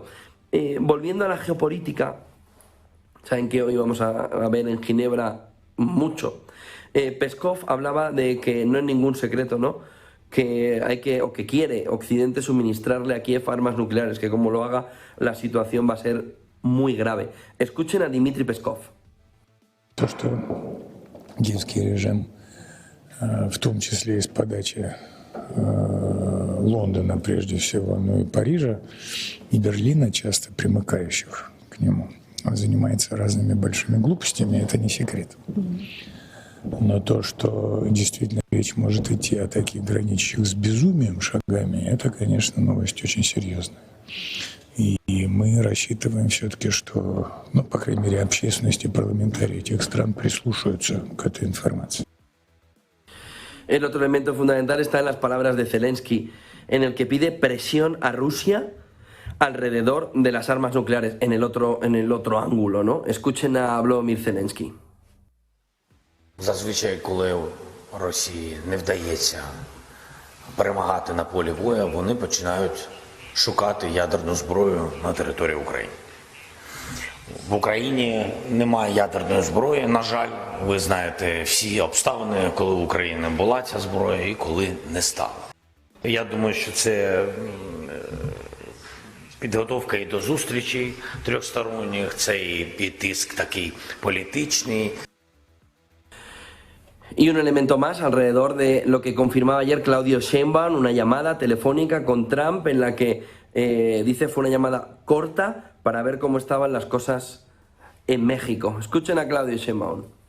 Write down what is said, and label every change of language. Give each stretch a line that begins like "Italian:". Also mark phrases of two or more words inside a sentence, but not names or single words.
Spanish: Volviendo a la geopolítica, saben que hoy vamos a ver en Ginebra mucho. Peskov hablaba de que no es ningún secreto, ¿no?, que hay que, o que quiere Occidente suministrarle a Kiev armas nucleares, que como lo haga la situación va a ser muy grave. Escuchen a Dmitry Peskov.
Russian: То, что киевский режим, в том числе и с подачи Лондона прежде всего, но и Парижа, и Берлина, часто примыкающих к нему, занимается разными большими глупостями, это не секрет. Но то, что действительно речь может идти о таких граничащих с безумием шагами, это, конечно, новость очень серьезная. И мы рассчитываем все-таки, что, ну, по крайней мере, общественность и парламентарии этих стран прислушаются к этой информации.
Spanish: El otro elemento fundamental está en las palabras de Zelensky, en el que pide presión a Rusia alrededor de las armas nucleares, en el otro ángulo, ¿no? Escuchen a Volodymyr Zelensky.
Ukrainian: Зазвичай, коли Росії не вдається перемагати на полі бою, вони починають шукати ядерну зброю на території України. В Україні немає ядерної зброї, на жаль. Ви знаєте всі обставини, коли в Україні була ця зброя і коли не стало. Я думаю, що це підготовка і до зустрічей трьохсторонніх, це і тиск такий політичний.
Spanish: Y un elemento más alrededor de lo que confirmaba ayer Claudio Sheinbaum, una llamada telefónica con Trump en la que dice fue una llamada corta para ver cómo estaban las cosas en México. Escuchen a Claudio Sheinbaum.